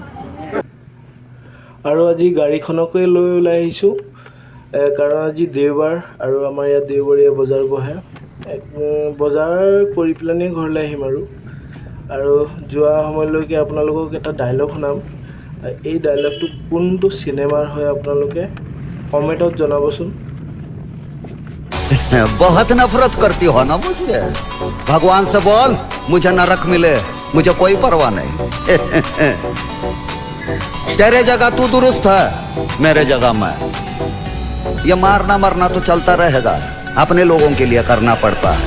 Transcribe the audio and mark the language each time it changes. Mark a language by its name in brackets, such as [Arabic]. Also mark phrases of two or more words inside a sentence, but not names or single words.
[Assamese] আৰু আজি গাড়ীখনকে লৈ ওলাই আহিছোঁ কাৰণ আজি দেওবাৰ আৰু আমাৰ ইয়াত দেওবৰীয়া বজাৰ বহে। বজাৰ কৰি পেলানি ঘৰলৈ আহিম আৰু যোৱা সময়লৈকে আপোনালোকক এটা ডায়লগ শুনাম। এই ডায়লগটো কোনটো চিনেমাৰ হয় আপোনালোকে কমেণ্টত জনাবচোন। [Hindi] बहुत नफरत करती हो ना मुझसे। भगवान से बोल मुझे नरक मिले, मुझे कोई परवाह नहीं। तेरे जगह तू दुरुस्त है, मेरे जगह मैं। ये मारना मरना तो चलता रहेगा, अपने लोगों के लिए करना पड़ता है।